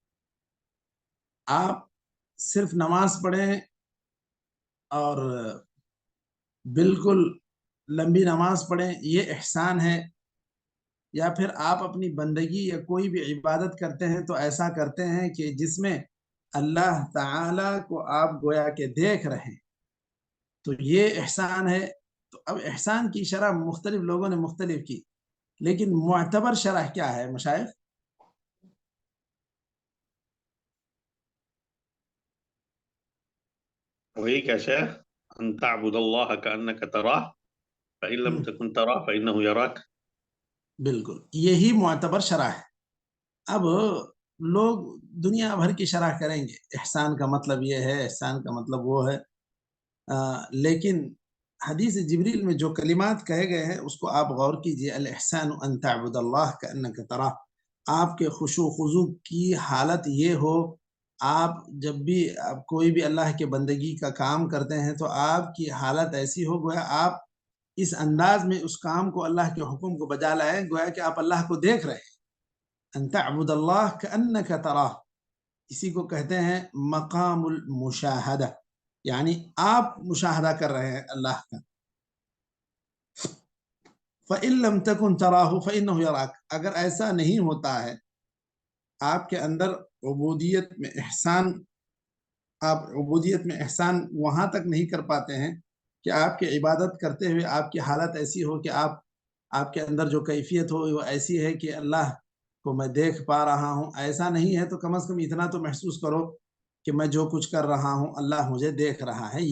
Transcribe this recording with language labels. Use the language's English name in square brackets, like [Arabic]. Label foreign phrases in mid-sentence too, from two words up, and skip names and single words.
[Urdu] آپ صرف نماز پڑھیں اور بالکل لمبی نماز پڑھیں، یہ احسان ہے، یا پھر آپ اپنی بندگی یا کوئی بھی عبادت کرتے ہیں تو ایسا کرتے ہیں کہ جس میں اللہ تعالیٰ کو آپ گویا کے دیکھ رہے ہیں، تو یہ احسان ہے. تو اب احسان کی شرح مختلف لوگوں نے مختلف کی، لیکن معتبر شرح کیا ہے مشائخ? وہی کیا شیخ, [Arabic] أن تعبد الله كأنك تراه فإن لم تكن تراه فإنه يراك. [Urdu] بالکل یہی معتبر شرح ہے۔ اب لوگ دنیا بھر کی شرح کریں گے، احسان کا مطلب یہ ہے، احسان کا مطلب وہ ہے، لیکن حدیث جبریل میں جو کلمات کہے گئے ہیں اس کو آپ غور کیجیے. [Arabic] الإحسان أن تعبد الله كأنك تراه, [Urdu] آپ کے خشوع خضوع کی حالت یہ ہو، آپ جب بھی آپ کوئی بھی اللہ کے بندگی کا کام کرتے ہیں تو آپ کی حالت ایسی ہو گویا آپ اس انداز میں اس کام کو، اللہ کے حکم کو بجا لائیں گویا کہ آپ اللہ کو دیکھ رہے ہیں. [Arabic] أن تعبد الله كأنك تراه, [Urdu] اسی کو کہتے ہیں [Arabic] مقام المشاهدة. [Urdu] یعنی آپ مشاہدہ کر رہے ہیں اللہ کا. [Arabic] فَإِن لَّمْ تَكُن تَرَاهُ فَإِنَّهُ يَرَاكَ. [Urdu] اگر ایسا نہیں ہوتا ہے آپ کے اندر عبودیت میں احسان، آپ عبودیت میں احسان وہاں تک نہیں کر پاتے ہیں کہ آپ کی عبادت کرتے ہوئے آپ کی حالت ایسی ہو کہ آپ کے اندر جو کیفیت ہو وہ ایسی ہے کہ اللہ کو میں دیکھ پا رہا ہوں، ایسا نہیں ہے تو کم از کم اتنا تو محسوس کرو کہ میں جو کچھ کر رہا ہوں اللہ مجھے دیکھ رہا ہے.